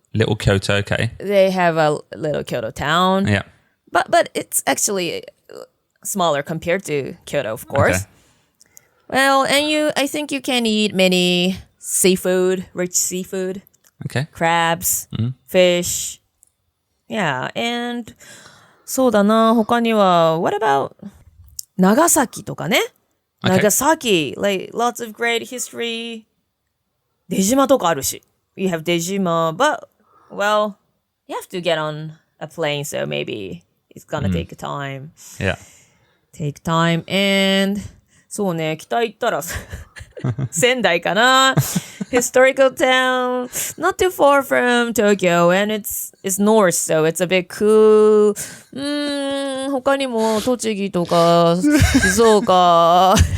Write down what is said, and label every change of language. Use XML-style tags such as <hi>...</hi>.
<en>Little Kyoto, okay. They have a little Kyoto town. Yeah. But it's actually smaller compared to Kyoto, of course. Okay. Well, and I think you can eat many seafood, rich seafood, Okay. crabs, fish. Yeah, and</en> <ja>そうだな、他には</ja> <en>what about</en> <ja>長崎とかね</ja> <en>Okay. 長崎 like lots of great history</en> <ja>出島とかあるし</ja> <en>you have 出島 but well you have to get on a plane so maybe it's gonna take time Yeah. and</en> <ja>そうね北行ったら仙台かな</ja> <en>historical town not too far from Tokyo and it's north so it's a bit cool</en> <ja>他にも栃木とか静岡</ja>